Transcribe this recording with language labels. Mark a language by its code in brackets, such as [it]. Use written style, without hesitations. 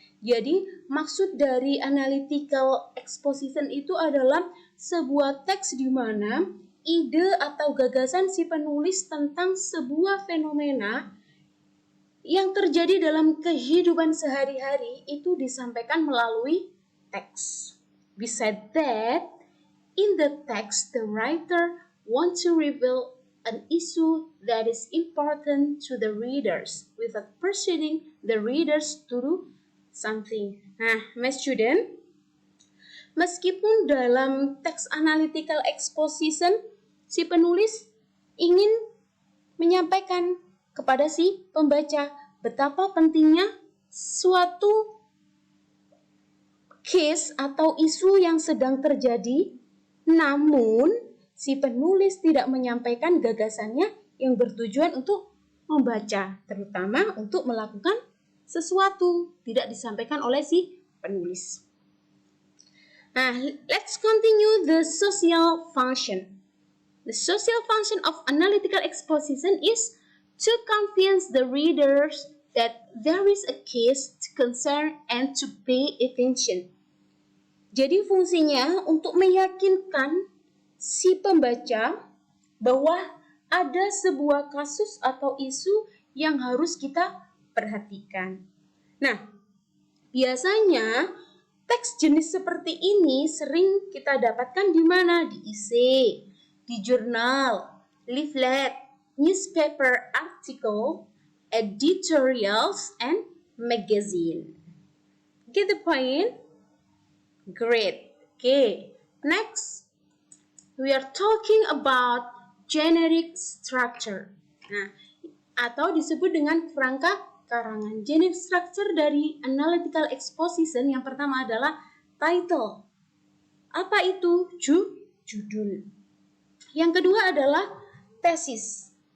[id] Jadi, maksud dari analytical exposition itu adalah sebuah teks di mana ide atau gagasan si penulis tentang sebuah fenomena yang terjadi dalam kehidupan sehari-hari itu disampaikan melalui teks. [en] Besides that, in the text, the writer wants to reveal an issue that is important to the readers without persuading the readers to do something. [id] Nah, [en] my student, [id] meskipun dalam teks analytical exposition, si penulis ingin menyampaikan kepada si pembaca betapa pentingnya suatu case atau isu yang sedang terjadi, namun si penulis tidak menyampaikan gagasannya yang bertujuan untuk membaca, terutama untuk melakukan sesuatu, tidak disampaikan oleh si penulis. [en] Nah, let's continue the social function. The social function of analytical exposition is to convince the readers that there is a case to concern and to pay attention. [id] Jadi fungsinya untuk meyakinkan si pembaca bahwa ada sebuah kasus atau isu yang harus kita perhatikan. Nah, biasanya teks jenis seperti ini sering kita dapatkan di mana? Di IC, di jurnal, [en] leaflet, newspaper article, editorials, and magazine. Get the point? Great. Okay, next. We are talking about generic structure. [id] Nah, atau disebut dengan kerangka karangan. Generic structure dari analytical exposition yang pertama adalah title. Apa itu? Judul. Yang kedua adalah tesis.